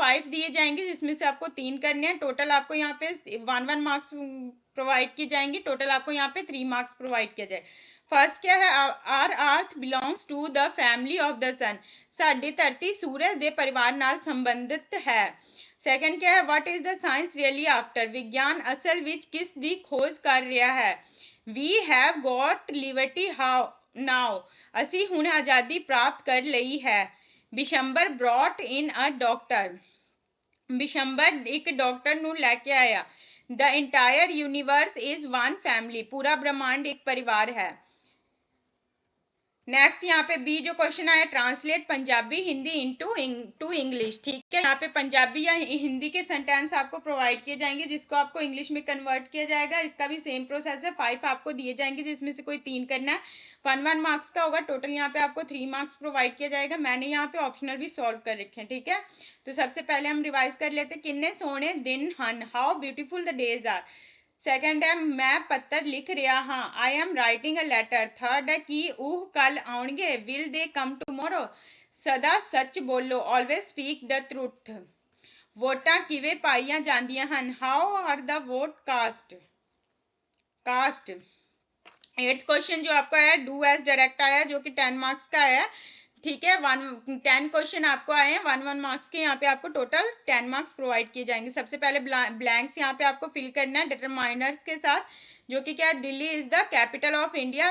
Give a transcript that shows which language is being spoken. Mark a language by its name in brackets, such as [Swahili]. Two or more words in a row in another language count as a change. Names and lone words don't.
[Hindi] 5 दिए जाएंगे जिसमें से आपको 3 करने हैं। टोटल आपको यहाँ पे 1 मार्क्स प्रोवाइड की जाएंगी, टोटल आपको यहाँ पे 3 मार्क्स प्रोवाइड किया जाए। फर्स्ट क्या है, [English] Our earth belongs to the family of the sun, [Punjabi] ਸਾਡੀ ਧਰਤੀ ਸੂਰਜ ਦੇ ਪਰਿਵਾਰ ਨਾਲ ਸੰਬੰਧਿਤ ਹੈ। [Hindi] सेकंड क्या है, [English] What is the science really after, [Punjabi] ਵਿਗਿਆਨ ਅਸਲ ਵਿੱਚ ਕਿਸ ਦੀ ਖੋਜ ਕਰ ਰਿਹਾ ਹੈ। [English] We have got liberty now, [Punjabi] ਅਸੀਂ ਹੁਣ ਆਜ਼ਾਦੀ ਪ੍ਰਾਪਤ ਕਰ ਲਈ ਹੈ। [English] ਬਿਸ਼ੰਬਰ brought in a doctor, [Punjabi] ਬਿਸ਼ੰਬਰ ਇੱਕ ਡਾਕਟਰ ਨੂੰ ਲੈ ਕੇ ਆਇਆ। [English] The entire universe is one family, [Punjabi] ਪੂਰਾ ਬ੍ਰਹਿਮੰਡ ਇੱਕ ਪਰਿਵਾਰ ਹੈ। [Hindi] नेक्स्ट यहाँ पे बी जो क्वेश्चन आया, [English] Translate Punjabi Hindi to English, [Hindi] ठीक है। यहाँ पे पंजाबी या हिंदी के सेंटेंस आपको प्रोवाइड किए जाएंगे जिसको आपको इंग्लिश में कन्वर्ट किया जाएगा। इसका भी सेम प्रोसेस है, 5 आपको दिए जाएंगे जिसमें से कोई 3 करना है। 1 मार्क्स का होगा, टोटल यहाँ पे आपको 3 मार्क्स प्रोवाइड किया जाएगा। मैंने यहाँ पे ऑप्शनल भी सॉल्व कर रखे हैं, ठीक है। तो सबसे पहले हम रिवाइज कर लेते हैं, [Punjabi] ਕਿੰਨੇ ਸੋਹਣੇ ਦਿਨ ਹਨ, [English] How beautiful the days are. [Hindi] सेकंड है, [Punjabi] ਮੈਂ ਪੱਤਰ ਲਿਖ ਰਿਹਾ ਹਾਂ, [English] I am writing a letter. [Hindi] थर्ड है, [Punjabi] कि ਉਹ ਕੱਲ੍ਹ ਆਉਣਗੇ, [English] Will they come tomorrow, [Punjabi] ਸਦਾ ਸੱਚ ਬੋਲੋ, [English] Always speak the truth. [Punjabi] ਵੋਟਾਂ ਕਿਵੇਂ ਪਾਈਆਂ ਜਾਂਦੀਆਂ ਹਨ, [English] How are the vote cast. eighth question [Hindi] जो आपका है, [English] Do as directed [Hindi] आया जो कि 10 मार्क्स का है, ठीक है। 10 क्वेश्चन आपको आए हैं 1 मार्क्स के, यहाँ पे आपको टोटल 10 मार्क्स प्रोवाइड किए जाएंगे। सबसे पहले ब्लैंक्स यहाँ पे आपको फिल करना है डिटरमाइनर्स के साथ, जो कि क्या है, [English] Delhi is the capital of India.